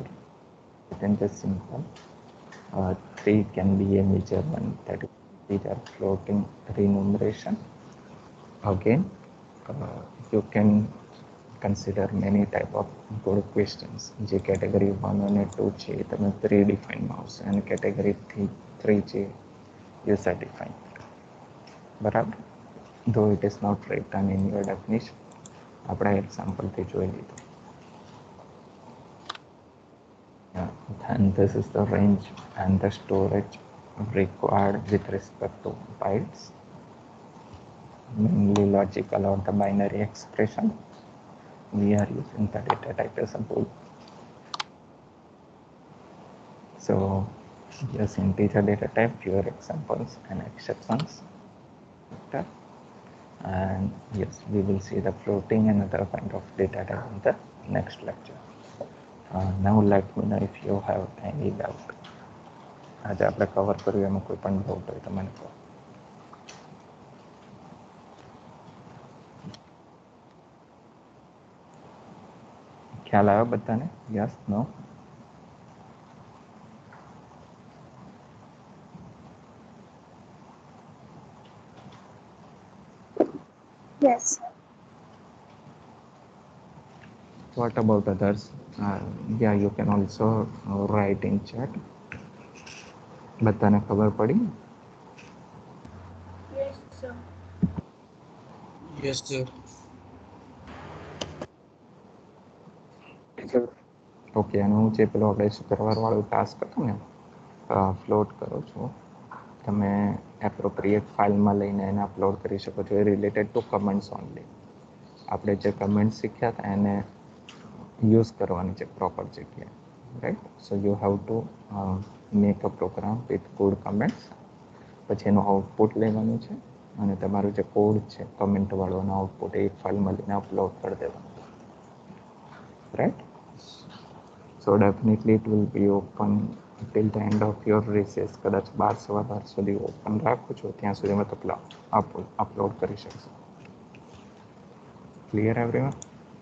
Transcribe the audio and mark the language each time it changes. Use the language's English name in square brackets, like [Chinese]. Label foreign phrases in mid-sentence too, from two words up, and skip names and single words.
[English] Within this simple, 3 can be a major one, that is these are floating renumeration. Again, you can consider many type of good questions. [Gujarati] જે category 1 અને 2 છે તમે pre-define માં આવશે, અને category 3 છે [English] user define. બરાબર? Though it is not written in your definition, [Gujarati] આપણે example થી જોઈ લીધું. [English] Then this is the range and the storage required with respect to bytes, mainly logical or the binary expression. We are using the data type as a bool. So yes, integer data type, fewer examples and exceptions. Okay. And yes, we will see the floating and other kind of data type in the next lecture. Now let me know if you have any doubt. [Gujarati] આજે આપણે કવર કર્યું એમાં કોઈ પણ ડાઉટ હોય તો મને કહો. ખ્યાલ આવ્યો બધાને? [English] yes, no? Yes, sir. What about others? Yeah, you can also write in chat. [Gujarati] બધાને ખબર પડી? [English] Yes, sir. Yes, sir. [Gujarati] ઓકે, અને હું જે પેલો આપણે શુક્રવાર વાળું ટાસ્ક હતો ને, ફ્લોટ કરો છો તમે, [English] appropriate fileમાં [Gujarati] લઈને એને અપલોડ કરી શકો છો. [English] એ related to comments only. [Gujarati] આપણે જે કમેન્ટ શીખ્યા હતા એને યુઝ કરવાની છે પ્રોપર જગ્યાએ, રાઈટ. [English] So you have to make a program with good comments. [Gujarati] પછી એનું આઉટપુટ લેવાનું છે અને તમારું જે કોડ છે કમેન્ટવાળો એનો આઉટપુટ એક ફાઇલમાં લઈને અપલોડ કરી દેવાનું, રાઈટ. [English] So definitely it will be open till the end of your recess. [Gujarati] કદાચ 12 સુધી ઓપન રાખો છો ત્યાં સુધીમાં તો અપલોડ કરી શકશો. [English] clear everyone?